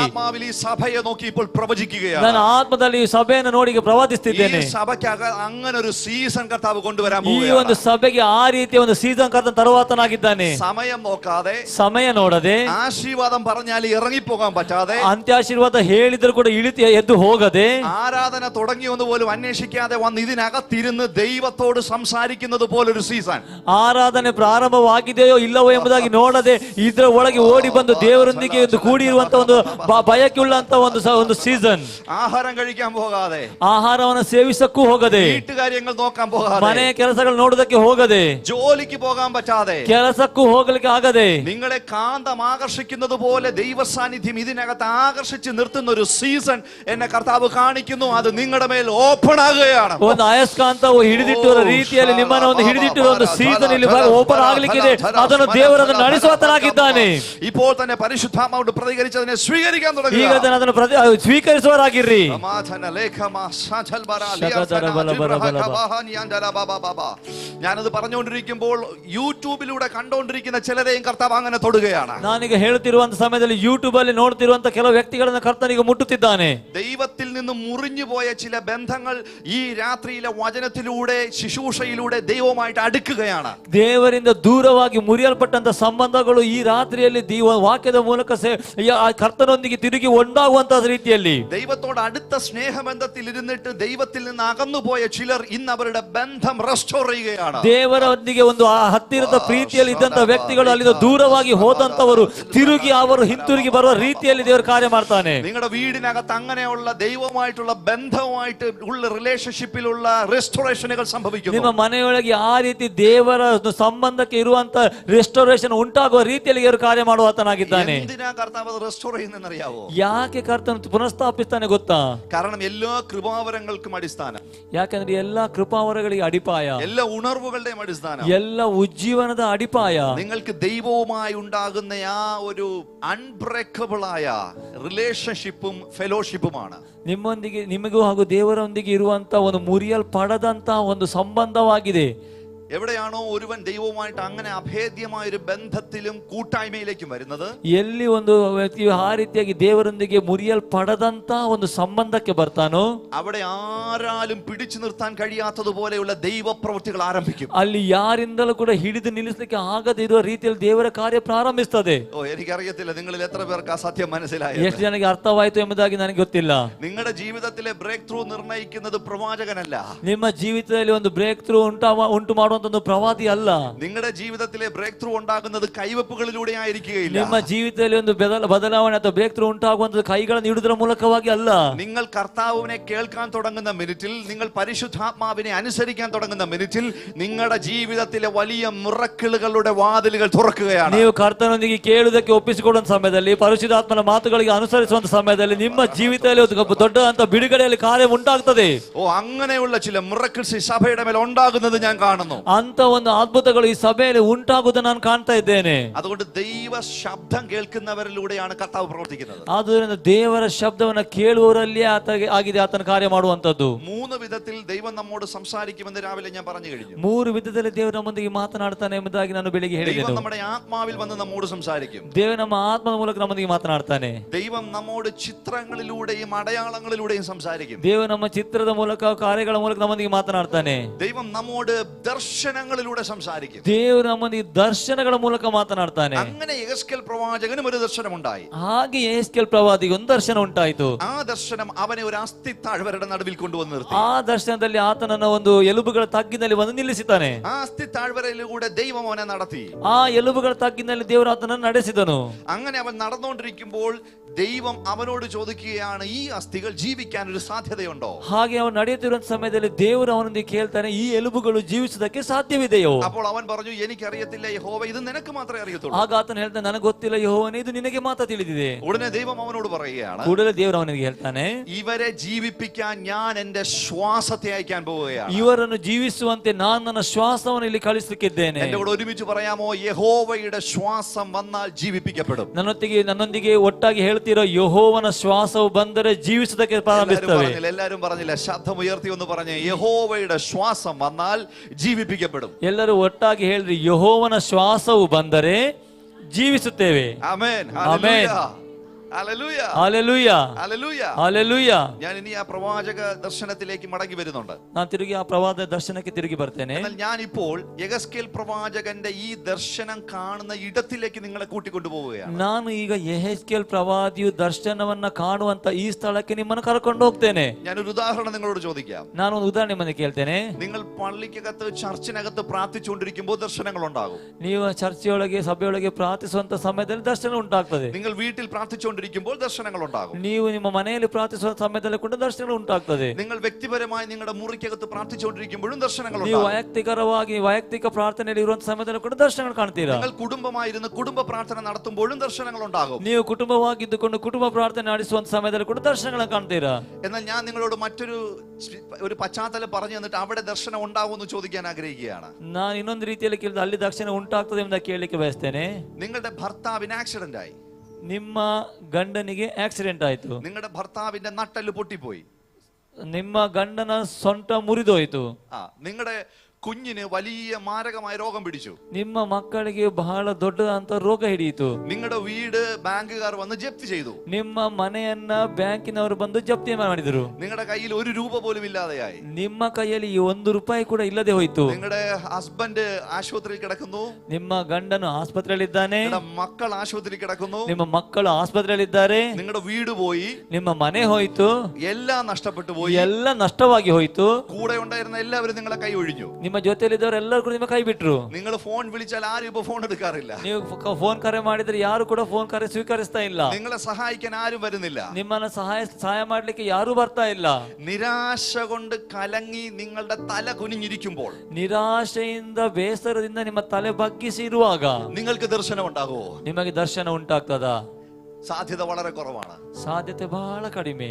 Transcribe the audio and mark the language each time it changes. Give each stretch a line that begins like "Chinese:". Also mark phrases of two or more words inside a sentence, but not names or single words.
Malayalam: സഭയെ നോക്കി ഇപ്പോൾ പ്രവചിക്കുകയാണ്.
Kannada: ನಾನು ಆತ್ಮದಲ್ಲಿ ಈ ಸಭೆಯನ್ನು ನೋಡಿ ಪ್ರವಾದಿಸುತ್ತಿದ್ದೇನೆ.
Malayalam: സഭയ്ക്ക് അങ്ങനെ ഒരു സീസൺ കർത്താവ് കൊണ്ടുവരാൻ
Kannada: ಈ ಒಂದು ಸಭೆಗೆ ಆ ರೀತಿಯ ಒಂದು ಸೀಸನ್ ಕರ್ತನ ತರುವಾತನಾಗಿದ್ದಾನೆ.
Malayalam: സമയം നോക്കാതെ
Kannada: ಸಮಯ ನೋಡದೆ
Malayalam: ആശീർവാദം പറഞ്ഞാൽ ഇറങ്ങിപ്പോകാൻ പറ്റാതെ
Kannada: ಅಂತ್ಯಾಶೀರ್ವಾದ ಹೇಳಿದ್ರು ಕೂಡ ಎದ್ದು ಹೋಗದೆ
Malayalam: ആരാധന തുടങ്ങിയെന്ന് പോലും അന്വേഷിക്കാതെ വന്ന് ഇതിനകത്തിരുന്ന് ദൈവത്തോട് സംസാരിക്കുന്നത് പോലൊരു സീസൺ.
Kannada: ಆರಾಧನೆ ಪ್ರಾರಂಭವಾಗಿದೆಯೋ ಇಲ್ಲವೋ ಎಂಬುದಾಗಿ ನೋಡದೆ ಇದರ ಒಳಗೆ ಓಡಿ ಬಂದು ದೇವರೊಂದಿಗೆ ಕೂಡಿರುವಂತ ಒಂದು ಬಯಕೆ ಉಳ್ಳಂತ ಒಂದು ಸೀಸನ್.
Malayalam: ആഹാരം കഴിക്കാൻ പോകാതെ
Kannada: ಆಹಾರವನ್ನು ಸೇವಿಸಕ್ಕೂ ಹೋಗದೆ
Malayalam: വീട്ടുകാര്യങ്ങൾ നോക്കാൻ പോകാതെ
Kannada: ಮನೆಯ ಕೆಲಸಗಳು ನೋಡೋದಕ್ಕೆ ಹೋಗದೆ
Malayalam: ജോലിക്ക് പോകാൻ പറ്റാതെ
Kannada: ಕೆಲಸಕ್ಕೂ ಹೋಗಲಿಕ್ಕೆ ಆಗದೆ
Malayalam: നിങ്ങളെ കാന്തം ആകർഷിക്കുന്നത് പോലെ ദൈവ സാന്നിധ്യം ഇതിനകത്ത് ആകർഷിച്ച് നിർത്തുന്ന ഒരു സീസൺ എന്നെ കർത്താവ് കാണിക്കുന്നു. അത് നിങ്ങളുടെ മേൽ ഓപ്പൺ ആകുകയാണ്.
Kannada: ಒಂದು ಅಯಸ್ಕಾಂತವು ಹಿಡಿದಿಟ್ಟಿರುವ ರೀತಿಯಲ್ಲಿ ನಿಮ್ಮನ್ನು ಒಂದು ಹಿಡಿದಿಟ್ಟಿರುವ ಒಂದು ಸೀಸನ್ ಇಲ್ಲಿ ಓಪನ್ ಆಗ್ಲಿಕ್ಕಿದೆ. ಅದನ್ನು ದೇವರನ್ನು ನಡೆಸುವಾತನಾಗಿದ್ದಾನೆ.
Malayalam: ഇപ്പോൾ തന്നെ പരിശുദ്ധാത്മാവോട് പ്രതികരിച്ചതിനെ സ്വീകരിക്കാൻ തുടങ്ങുക.
Kannada: ಈಗ ಅದನ್ನು ಸ್ವೀಕರಿಸುವರಾಗಿರ್ರಿ.
Malayalam: ഞാനത് പറഞ്ഞുകൊണ്ടിരിക്കുമ്പോൾ യൂട്യൂബിലൂടെ കണ്ടുകൊണ്ടിരിക്കുന്ന ചിലരെയും കർത്താവ് അങ്ങനെ തൊടുകയാണ്.
Kannada: ನಾನೀಗ ಹೇಳುತ್ತಿರುವಂತ ಸಮಯದಲ್ಲಿ ಯೂಟ್ಯೂಬ್ ಅಲ್ಲಿ ನೋಡ್ತಿರುವಂತ ಕೆಲವು ವ್ಯಕ್ತಿಗಳನ್ನು ಕರ್ತನಿಗೆ ಮುಟ್ಟುತ್ತಿದ್ದಾನೆ.
Malayalam: ദൈവത്തിൽ നിന്ന് മുറിഞ്ഞു പോയ ചില ബന്ധങ്ങൾ ഈ രാത്രിയിലെ വചനത്തിലൂടെ ശുശ്രൂഷയിലൂടെ ദൈവവുമായിട്ട് അടുക്കുകയാണ്.
Kannada: ದೇವರಿಂದ ದೂರವಾಗಿ ಮುರಿಯಲ್ಪಟ್ಟಂತ ಸಂಬಂಧಗಳು ಈ ರಾತ್ರಿಯಲ್ಲಿ ವಾಕ್ಯದ ಮೂಲಕ ಕರ್ತನೊಂದಿಗೆ ತಿರುಗಿ ಒಂದಾಗುವಂತಹ ರೀತಿಯಲ್ಲಿ
Malayalam: ദൈവത്തോട് അടുത്ത സ്നേഹബന്ധത്തിൽ ഇരുന്നിട്ട് ദൈവത്തിൽ നിന്ന് അകന്നുപോയ ചിലർ ഇന്ന് അവരുടെ ബന്ധം റെസ്റ്റോർ ചെയ്യുകയാണ്. പോവുകയാണ്.
Kannada: ದೇವರೊಂದಿಗೆ ಒಂದು ಹತ್ತಿರದ ಪ್ರೀತಿಯಲ್ಲಿ ಇದ್ದಂತ ವ್ಯಕ್ತಿಗಳು ಅಲ್ಲಿಂದ ದೂರವಾಗಿ ಹೋದಂತವರು ತಿರುಗಿ ಅವರು ಹಿಂತಿರುಗಿ ಬರುವ ರೀತಿಯಲ್ಲಿ ದೇವರು ಕಾರ್ಯ ಮಾಡ್ತಾನೆ.
Malayalam: നിങ്ങളുടെ വീടിനകത്ത് അങ്ങനെയുള്ള ദൈവമായിട്ടുള്ള ബന്ധവുമായിട്ട് ഉള്ള റിലേഷൻഷിപ്പിലുള്ള റെസ്റ്റോറേഷനുകൾ സംഭവിക്കുന്നു.
Kannada: ನಿಮ್ಮ ಮನೆಯೊಳಗೆ ಆ ರೀತಿ ದೇವರ ಸಂಬಂಧಕ್ಕೆ ಇರುವಂತ ರೆಸ್ಟೋರೇಷನ್ ಉಂಟಾಗುವ ರೀತಿಯಲ್ಲಿ ದೇವರು ಕಾರ್ಯ ಮಾಡುವಾತನಾಗಿದ್ದಾನೆ.
Malayalam: എന്തിനാ കർത്താവ് അത് റെസ്റ്റോർ ചെയ്യുന്നതെന്നറിയാവോ?
Kannada: ಯಾಕೆ ಕರ್ತನು ಪುನಃಸ್ಥಾಪಿಸ್ತಾನೆ ಗೊತ್ತಾ?
Malayalam: കാരണം എല്ലാ കൃപാവരങ്ങൾക്കും അടിസ്ഥാനം,
Kannada: ಯಾಕಂದ್ರೆ ಎಲ್ಲಾ ಕೃಪಾವರಗಳಿಗೆ ಅಡಿಪಾಯ,
Malayalam: എല്ലാ ഉണർവുകളുടെയും അടിസ്ഥാനം,
Kannada: ಎಲ್ಲ ಉಜ್ಜೀವನದ ಅಡಿಪಾಯ
Malayalam: നിങ്ങൾക്ക് ദൈവവുമായി ഉണ്ടാകുന്ന ആ ഒരു അൺബ്രേക്കബിൾ ആയ റിലേഷൻഷിപ്പും ഫെലോഷിപ്പുമാണ്.
Kannada: ನಿಮಗೂ ಹಾಗೂ ದೇವರೊಂದಿಗೆ ಇರುವಂತ ಒಂದು ಮುರಿಯಲ್ಪಡದಂತ ಒಂದು ಸಂಬಂಧವಾಗಿದೆ.
Malayalam: എവിടെയാണോ ഒരുവൻ ദൈവവുമായിട്ട് അങ്ങനെ അഭേദ്യമായ ഒരു ബന്ധത്തിലും കൂട്ടായ്മയിലേക്കും വരുന്നത്,
Kannada: ಎಲ್ಲಿ ಒಂದು ವ್ಯಕ್ತಿಯು ಆ ರೀತಿಯಾಗಿ ದೇವರೊಂದಿಗೆ ಮುರಿಯಲ್ಪಡದಂತ ಒಂದು ಸಂಬಂಧಕ್ಕೆ ಬರ್ತಾನೋ
Malayalam: അവിടെ ആരാലും പിടിച്ചു നിർത്താൻ കഴിയാത്തതുപോലെയുള്ള ദൈവപ്രവൃത്തികൾ ആരംഭിക്കും.
Kannada: ಅಲ್ಲಿ ಯಾರಿಂದಲೂ ಕೂಡ ಹಿಡಿದು ನಿಲ್ಲಿಸಲಿಕ್ಕೆ ಆಗದೇ ಇರುವ ರೀತಿಯಲ್ಲಿ ದೇವರ ಕಾರ್ಯ ಪ್ರಾರಂಭಿಸ್ತದೆ.
Malayalam: എനിക്കറിയത്തില്ല നിങ്ങളിൽ എത്ര പേർക്ക് ആ സത്യം മനസ്സിലായി,
Kannada: ಎಷ್ಟು ಜನಕ್ಕೆ ಅರ್ಥವಾಯಿತು ಎಂಬುದಾಗಿ ನನಗೆ ಗೊತ್ತಿಲ್ಲ.
Malayalam: നിങ്ങളുടെ ജീവിതത്തിലെ
English: break through
Malayalam: നിർണ്ണയിക്കുന്നത് പ്രവാചകനല്ല,
Kannada: ನಿಮ್ಮ ಜೀವಿತದಲ್ಲಿ ಒಂದು
English: break through
Kannada: ಉಂಟು ಮಾಡುವಂತ ಒಂದು ಪ್ರವಾದಿ ಅಲ್ಲ.
Malayalam: നിങ്ങളുടെ ജീവിതത്തിലെ
English: break through
Malayalam: ഉണ്ടാകുന്നത് കൈവെപ്പുകളിലൂടെ ആയിരിക്കുകയില്ല.
Kannada: ನಿಮ್ಮ ಜೀವಿತದಲ್ಲಿ ಒಂದು ಬದಲಾವಣೆ ಅಥವಾ
English: break through
Kannada: ಉಂಟಾಗುವಂತ ಕೈಗಳನ್ನು ಇಡುವುದರ ಮೂಲಕವಾಗಿ ಅಲ್ಲ.
Malayalam: നിങ്ങൾ കർത്താവിനെ കേൾക്കാൻ തുടങ്ങുന്ന മിനിറ്റിൽ, നിങ്ങൾ പരിശുദ്ധാത്മാവിനെ അനുസരിക്കാൻ തുടങ്ങുന്ന മിനിറ്റിൽ നിങ്ങളുടെ ജീവിതത്തിലെ വലിയ മിറക്കിളുകളുടെ വാതിലുകൾ തുറക്കുകയാണ്.
Kannada: ನೀವು ಕರ್ತನೊಂದಿಗೆ ಕೇಳುವುದಕ್ಕೆ ಒಪ್ಪಿಸಿಕೊಡುವಂತ ಸಮಯದಲ್ಲಿ, ಪರಿಶುದ್ಧಾತ್ಮನ ಮಾತುಗಳಿಗೆ ಅನುಸರಿಸುವಂತ ಸಮಯದಲ್ಲಿ ನಿಮ್ಮ ಜೀವಿತದಲ್ಲಿ ಒಂದು ದೊಡ್ಡದಂತ ಬಿಡುಗಡೆಯಲ್ಲಿ ಕಾರ್ಯ ಉಂಟಾಗ್ತದೆ.
Malayalam: അങ്ങനെയുള്ള ചില മിറക്കിൾസ് ഈ സഭയുടെ മേൽ ഉണ്ടാകുന്നത് ഞാൻ കാണുന്നു.
Kannada: ಅಂತ ಒಂದು ಅದ್ಭುತಗಳು ಈ ಸಭೆಯಲ್ಲಿ ಉಂಟಾಗುವುದನ್ನು ನಾನು ಕಾಣ್ತಾ ಇದ್ದೇನೆ.
Malayalam: അതുകൊണ്ട് ദൈവ ശബ്ദം കേൾക്കുന്നവരിലൂടെയാണ് കർത്താവ് പ്രവർത്തിക്കുന്നത്.
Kannada: ಆದ್ದರಿಂದ ದೇವರ ಶಬ್ದವನ್ನ ಕೇಳುವವರಲ್ಲಿ ಆಗಿದೆ ಆತನ ಕಾರ್ಯ ಮಾಡುವಂತದ್ದು.
Malayalam: 3 വിധത്തിൽ ദൈവം നമ്മോട് സംസാരിക്കുമെന്ന് രാവിലെ ഞാൻ പറഞ്ഞു കഴിഞ്ഞു.
Kannada: 3 ವಿಧದಲ್ಲಿ ದೇವರು ನಮ್ಮೊಂದಿಗೆ ಮಾತನಾಡ್ತಾನೆ ಎಂಬುದಾಗಿ ನಾನು ಬೆಳಿಗ್ಗೆ ಹೇಳಿದೆ.
Malayalam: ദൈവം നമ്മുടെ ആത്മാവിൽ വന്ന് നമ്മോട് സംസാരിക്കും.
Kannada: ದೇವರು ನಮ್ಮ ಆತ್ಮದ ಮೂಲಕ ನಮ್ಮೊಂದಿಗೆ ಮಾತನಾಡ್ತಾನೆ.
Malayalam: ദൈവം നമ്മോട് ചിത്രങ്ങളിലൂടെയും അടയാളങ്ങളിലൂടെയും സംസാരിക്കും.
Kannada: ದೇವರು ನಮ್ಮ ಚಿತ್ರದ ಮೂಲಕ ಕಾರ್ಯಗಳ ಮೂಲಕ ನಮ್ಮೊಂದಿಗೆ ಮಾತನಾಡ್ತಾನೆ.
Malayalam: ദൈവം നമ്മോട് ദർശനങ്ങളിലൂടെ സംസാരിക്കും.
Kannada: ದೇವರು ನಮ್ಮೊಂದಿಗೆ ದರ್ಶನಗಳ ಮೂಲಕ ಮಾತನಾಡ್ತಾನೆ.
Malayalam: അങ്ങനെ യെഹെസ്കേൽ പ്രവാചകനും ഒരു ദർശനമുണ്ടായി.
Kannada: ಹಾಗೆ ಯೆಹೆಸ್ಕೇಲ್ ಪ್ರವಾದಿಗೆ ಒಂದು ದರ್ಶನ ಉಂಟಾಯಿತು.
Malayalam: ആ ദർശനം അവനെ ഒരു അസ്ഥി താഴ്വരയുടെ നടുവിൽ കൊണ്ടുവന്ന് നിർത്തി.
Kannada: ಆ ದರ್ಶನದಲ್ಲಿ ಆತನನ್ನ ಒಂದು ಎಲುಬುಗಳ ತಗ್ಗಿನಲ್ಲಿ ಒಂದು ನಿಲ್ಲಿಸಿತಾನೆ.
Malayalam: ആ അസ്ഥി താഴ്വരയിലൂടെ ദൈവം അവനെ നടത്തി.
Kannada: ಆ ಎಲುಬುಗಳ ತಗ್ಗಿನಲ್ಲಿ ದೇವರು ಆತನನ್ನು ನಡೆಸಿದನು.
Malayalam: അങ്ങനെ അവൻ നടന്നുകൊണ്ടിരിക്കുമ്പോൾ ദൈവം അവനോട് ചോദിക്കുകയാണ്, ഈ അസ്ഥികൾ ജീവിക്കാൻ ഒരു സാധ്യതയുണ്ടോ?
Kannada: ಹಾಗೆ ಅವನು ನಡೆಯುತ್ತಿರುವ ಸಮಯದಲ್ಲಿ ದೇವರು ಅವನೊಂದಿಗೆ ಕೇಳ್ತಾನೆ, ಈ ಎಲುಬುಗಳು ಜೀವಿಸುವುದಕ್ಕೆ ಸಾಧ್ಯವಿದೆಯೋ?
Malayalam: അപ്പോൾ അവൻ പറഞ്ഞു, എനിക്കറിയത്തില്ല യഹോവ, ഇത് നിനക്ക് മാത്രമേ അറിയത്തുള്ളൂ.
Kannada: ಆಗ ಆತನು ಹೇಳ್ತಾನೆ, ನನಗೆ ಗೊತ್ತಿಲ್ಲ ಯೆಹೋವನೇ, ಇದು ನಿನಗೆ ಮಾತ್ರ ತಿಳಿದಿದೆ.
Malayalam: ഉടനെ ദൈവം അവനോട് പറയുകയാണ്,
Kannada: ಕೂಡಲೇ ದೇವರು ಅವನಿಗೆ ಹೇಳ್ತಾನೆ,
Malayalam: ഇവരെ ജീവിപ്പിക്കാൻ ഞാൻ എന്റെ ശ്വാസത്തെ അയക്കാൻ പോവുകയാണ്.
Kannada: ಇವರನ್ನು ಜೀವಿಸುವಂತೆ ನಾನು ನನ್ನ ಶ್ವಾಸವನ್ನು ಇಲ್ಲಿ ಕಳಿಸಲಿಕ್ಕಿದ್ದೇನೆ.
Malayalam: എന്റെ കൂടെ ഒരുമിച്ച് പറയാമോ, യഹോവയുടെ ശ്വാസം വന്നാൽ ജീവിപ്പിക്കപ്പെടും.
Kannada: ನನ್ನೊಂದಿಗೆ ಒಟ್ಟಾಗಿ ಹೇಳ್ತಿರೋ, ಯೆಹೋವನ ಶ್ವಾಸವು ಬಂದರೆ ಜೀವಿಸುವುದಕ್ಕೆ ಪ್ರಾರಂಭಿಸುತ್ತವೆ.
Malayalam: എല്ലാരും പറഞ്ഞില്ല, ശബ്ദം ഉയർത്തി ഒന്ന് പറഞ്ഞേ, യഹോവയുടെ ശ്വാസം വന്നാൽ ജീവിപ്പിക്കപ്പെടും.
Kannada: ಎಲ್ಲರೂ ಒಟ್ಟಾಗಿ ಹೇಳ್ರಿ, ಯೆಹೋವನ ಶ್ವಾಸವು ಬಂದರೆ ಜೀವಿಸುತ್ತೇವೆ.
Malayalam: ആമേൻ, ആമേൻ, ഹല്ലേലൂയ, ഹല്ലേലൂയ, ഹല്ലേലൂയ, ഹല്ലേലൂയ. ഞാൻ ഇനി ആ പ്രവാചക ദർശനത്തിലേക്ക് മടങ്ങി വരുന്നുണ്ട്.
Kannada: ನಾನು ತಿರುಗಿ ಆ ಪ್ರವಾದ ದರ್ಶನಕ್ಕೆ ತಿರುಗಿ ಬರ್ತೇನೆ.
Malayalam: എന്നാൽ ഞാൻ ഇപ്പോൾ യെഹെസ്കേൽ പ്രവാചകന്റെ ഈ ദർശനം കാണുന്ന ഇടത്തിലേക്ക് നിങ്ങളെ കൂട്ടിക്കൊണ്ടു പോവുകയാണ്.
Kannada: ನಾನು ಈಗ ಯೆಹೆಸ್ಕೇಲ್ ಪ್ರವಾದಿಯು ದರ್ಶನವನ್ನ ಕಾಣುವಂತ ಈ ಸ್ಥಳಕ್ಕೆ ನಿಮ್ಮನ್ನು ಕರ್ಕೊಂಡು ಹೋಗ್ತೇನೆ.
Malayalam: ഞാനൊരു ഉദാഹരണം നിങ്ങളോട് ചോദിക്കാം.
Kannada: ನಾನು ಒಂದು ಉದಾಹರಣೆ ನಿಮ್ಮನ್ನು ಕೇಳ್ತೇನೆ.
Malayalam: നിങ്ങൾ പള്ളിക്കകത്ത് ചർച്ചിനകത്ത് പ്രാർത്ഥിച്ചുകൊണ്ടിരിക്കുമ്പോൾ ദർശനങ്ങൾ ഉണ്ടാകും.
Kannada: ನೀವು ಚರ್ಚೆಯೊಳಗೆ ಸಭೆಯೊಳಗೆ ಪ್ರಾರ್ಥಿಸುವಂತ ಸಮಯದಲ್ಲಿ ದರ್ಶನ ಉಂಟಾಗ್ತದೆ.
Malayalam: നിങ്ങൾ വീട്ടിൽ പ്രാർത്ഥിച്ചുകൊണ്ടിരിക്കുമ്പോൾ ദർശനങ്ങൾ ഉണ്ടാകും.
Kannada: ನೀವು ನಿಮ್ಮ ಮನೆಯಲ್ಲಿ ಪ್ರಾರ್ಥಿಸುವ ಸಮಯದಲ್ಲಿ ಕೂಡ ದರ್ಶನಗಳು ಉಂಟಾಗ್ತದೆ.
Malayalam: നിങ്ങൾ വ്യക്തിപരമായി നിങ്ങളുടെ മുറിക്കകത്ത് പ്രാർത്ഥിച്ചുകൊണ്ടിരിക്കുമ്പോഴും ദർശനങ്ങൾ
Kannada: ನೀವು
Malayalam: ഉണ്ടാകും.
Kannada: ವೈಯಕ್ತಿಕ ಪ್ರಾರ್ಥನೆಯಲ್ಲಿ ಇರುವಂತ ಸಮಯದಲ್ಲಿ ಕೂಡ ದರ್ಶನಗಳು ಕಾಣ್ತೀರಾ.
Malayalam: നിങ്ങൾ കുടുംബമായിരുന്ന് കുടുംബ പ്രാർത്ഥന നടത്തുമ്പോഴും ദർശനങ്ങൾ ഉണ്ടാകും.
Kannada: ನೀವು ಕುಟುಂಬವಾಗಿದ್ದುಕೊಂಡು ಕುಟುಂಬ ಪ್ರಾರ್ಥನೆ ನಡೆಸುವಂತ ಸಮಯದಲ್ಲಿ ಕೂಡ ದರ್ಶನಗಳನ್ನು ಕಾಣ್ತೀರಾ.
Malayalam: എന്നാൽ ഞാൻ നിങ്ങളോട് മറ്റൊരു പശ്ചാത്തലം പറഞ്ഞു തന്നിട്ട് അവിടെ ദർശനം ഉണ്ടാവുമെന്ന് ചോദിക്കാൻ ആഗ്രഹിക്കുകയാണ്.
Kannada: ನಾನು ಇನ್ನೊಂದು ರೀತಿಯಲ್ಲಿ ಕೇಳಿದ ಅಲ್ಲಿ ದರ್ಶನ ಉಂಟಾಗ್ತದೆ ಎಂಬುದಾಗಿ ಕೇಳಲಿಕ್ಕೆ ಬಯಸ್ತೇನೆ.
Malayalam: നിങ്ങളുടെ ഭർത്താവിന് ആക്സിഡന്റ് ആയി.
Kannada: ನಿಮ್ಮ ಗಂಡನಿಗೆ ಆಕ್ಸಿಡೆಂಟ್ ಆಯ್ತು.
Malayalam: നിങ്ങളുടെ ഭർത്താവിന്റെ നട്ടെല്ല് പൊട്ടിപ്പോയി.
Kannada: ನಿಮ್ಮ ಗಂಡನ ಸೊಂಟ ಮುರಿದೋಯ್ತು.
Malayalam: നിങ്ങളുടെ കുഞ്ഞിന് വലിയ മാരകമായ രോഗം പിടിച്ചു.
Kannada: ನಿಮ್ಮ ಮಕ್ಕಳಿಗೆ ಬಹಳ ದೊಡ್ಡದಂತ ರೋಗ ಹಿಡಿಯಿತು.
Malayalam: നിങ്ങളുടെ വീട് ബാങ്കുകാർ വന്ന് ജപ്തി ചെയ്തു.
Kannada: ನಿಮ್ಮ ಮನೆಯನ್ನ ಬ್ಯಾಂಕಿನವರು ಬಂದು ಜಪ್ತಿ ಮಾಡಿದರು.
Malayalam: നിങ്ങളുടെ കയ്യിൽ ഒരു രൂപ പോലും ഇല്ലാതെയായി.
Kannada: ನಿಮ್ಮ ಕೈಯಲ್ಲಿ 1 ರೂಪಾಯಿ ಕೂಡ ಇಲ್ಲದೆ ಹೋಯ್ತು.
Malayalam: നിങ്ങളുടെ ഹസ്ബൻഡ് ആശുപത്രിയിൽ കിടക്കുന്നു.
Kannada: ನಿಮ್ಮ ಗಂಡನು ಆಸ್ಪತ್ರೆಯಲ್ಲಿದ್ದಾನೆ.
Malayalam: മക്കൾ ആശുപത്രിയിൽ കിടക്കുന്നു.
Kannada: ನಿಮ್ಮ ಮಕ್ಕಳು ಆಸ್ಪತ್ರೆಯಲ್ಲಿದ್ದಾರೆ.
Malayalam: നിങ്ങളുടെ വീട് പോയി.
Kannada: ನಿಮ್ಮ ಮನೆ ಹೋಯ್ತು.
Malayalam: എല്ലാം നഷ്ടപ്പെട്ടു പോയി.
Kannada: ಎಲ್ಲ ನಷ್ಟವಾಗಿ ಹೋಯ್ತು.
Malayalam: കൂടെ ഉണ്ടായിരുന്ന എല്ലാവരും നിങ്ങളെ കൈ ഒഴിഞ്ഞു.
Kannada: ನಿಮ್ಮ ಜೊತೆಯಲ್ಲಿದ್ದವರೆಲ್ಲರೂ ಕೂಡ ನಿಮ್ಮ ಕೈ ಬಿಟ್ರು.
Malayalam: നിങ്ങൾ ഫോൺ വിളിച്ചാൽ ആരും ഇപ്പൊ ഫോൺ എടുക്കാറില്ല.
Kannada: ನೀವು ಫೋನ್ ಕರೆ ಮಾಡಿದ್ರೆ ಯಾರು ಕೂಡ ಫೋನ್ ಕರೆ ಸ್ವೀಕರಿಸ್ತಾ ಇಲ್ಲ.
Malayalam: നിങ്ങളെ സഹായിക്കാൻ ആരും വരുന്നില്ല.
Kannada: ನಿಮ್ಮನ್ನ ಸಹಾಯ ಮಾಡ್ಲಿಕ್ಕೆ ಯಾರು ಬರ್ತಾ ಇಲ್ಲ.
Malayalam: നിരാശ കൊണ്ട് കലങ്ങി നിങ്ങളുടെ തല കുനിഞ്ഞിരിക്കുമ്പോൾ,
Kannada: ನಿರಾಶೆಯಿಂದ ಬೇಸರದಿಂದ ನಿಮ್ಮ ತಲೆ ಬಗ್ಗಿಸಿ ಇರುವಾಗ
Malayalam: നിങ്ങൾക്ക് ദർശനം ഉണ്ടാകുമോ?
Kannada: ನಿಮಗೆ ದರ್ಶನ ಉಂಟಾಗ್ತದ?
Malayalam: സാധ്യത വളരെ കുറവാണ്.
Kannada: ಸಾಧ್ಯತೆ ಬಹಳ ಕಡಿಮೆ.